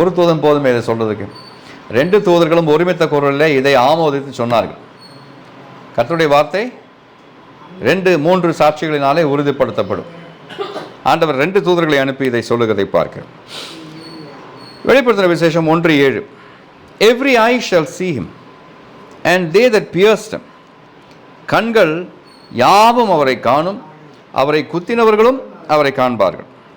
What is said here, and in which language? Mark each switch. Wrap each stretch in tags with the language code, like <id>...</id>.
<ta>ஒரு தூதன் போதுமே இதை சொல்றதுக்கு. 2 தூதர்களும் ஒருமித்த குரலில் இதை ஆமோதித்து சொன்னார்கள். கர்த்தருடைய வார்த்தை 2-3 சாட்சிகளினாலே உறுதிப்படுத்தப்படும். ஆண்டவர் 2 தூதர்களை அனுப்பி இதை சொல்லுகிறதை பார்க்கிறோம். வெளிப்படுத்தின விசேஷம் 1:7.</ta> <en>Every eye shall see him and they that pierced him.</en> <ta>கண்கள் யாவும் அவரை காணும், அவரை குத்தினவர்களும் அவரை காண்பார்கள்.</ta>